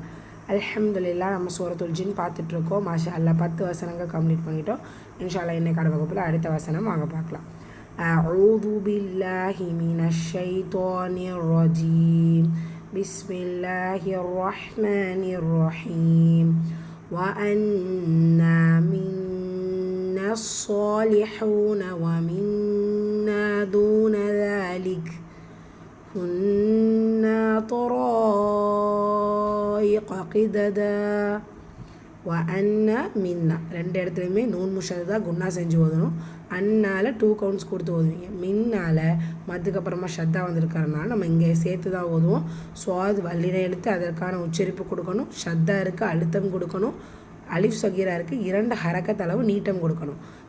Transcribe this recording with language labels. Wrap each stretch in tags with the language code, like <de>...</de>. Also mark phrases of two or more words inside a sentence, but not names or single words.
<ta>அல்ஹம்துலில்லாஹ். நம்ம சூரத்துல் ஜின் பார்த்துட்ருக்கோம்.</ta> <ar>ما شاء الله</ar> <ta>10 வசனங்கள் கம்ப்ளீட் பண்ணிட்டோம்.</ta> <ar>إن شاء الله</ar> <ta>இன்னைக்கான வகுப்பில் அடுத்த வசனம் வாங்க பார்க்கலாம்.</ta> <ar>أعوذ بالله من الشيطان الرجيم. بسم الله الرحمن الرحيم. وأنا منا الصالحون ومنا دون ذلك كنا طرائق قددا. وأنا منا</ar> <ta>ரெண்டு இடத்துலையுமே</ta> <ar>نون مشددة غنة</ar> <ta>செஞ்சு ஓதணும். அன்னால 2 கவுண்ட்ஸ் கொடுத்து ஓதுவீங்க. மின்னால் மதுக்கப்புறமா ஷத்தா வந்திருக்கிறதுனால நம்ம இங்கே சேர்த்து தான் ஓதுவோம். சுவாது வல்லினை எடுத்து அதற்கான உச்சரிப்பு கொடுக்கணும். ஷத்தா இருக்குது அழுத்தம் கொடுக்கணும்.</ta> <ar>ألف صغيرة</ar> <ta>இருக்குது 2 ஹரக்கத் அளவு நீட்டம் கொடுக்கணும்.</ta>